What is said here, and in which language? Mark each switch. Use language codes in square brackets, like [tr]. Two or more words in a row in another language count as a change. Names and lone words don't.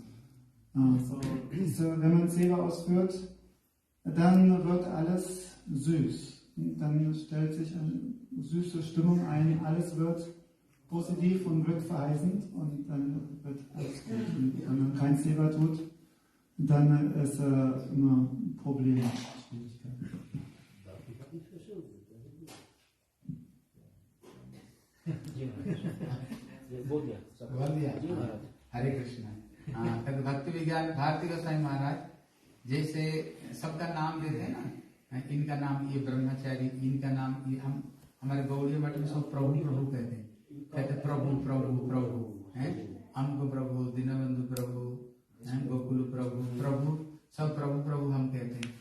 [de] Wenn man Seva ausführt, dann wird alles süß. Dann stellt sich eine süße Stimmung ein, alles wird positiv und glückverheißend und dann wird alles gut. Und wenn man kein Seva tut, dann ist immer Probleme, Schwierigkeiten. [hi] हरे कृष्ण। भक्ति विज्ञान भारती गोस्वामी महाराज जैसे सबका नाम देते हैं ना, इनका नाम ये ब्रह्मचारी, इनका नाम ये, हम हमारे गौड़ीय मठ में सब प्रभु प्रभु कहते हैं, कहते प्रभु प्रभु प्रभु है, अम्ब प्रभु, दीनबंधु प्रभु, गोकुल प्रभु प्रभु, सब प्रभु प्रभु हम कहते हैं।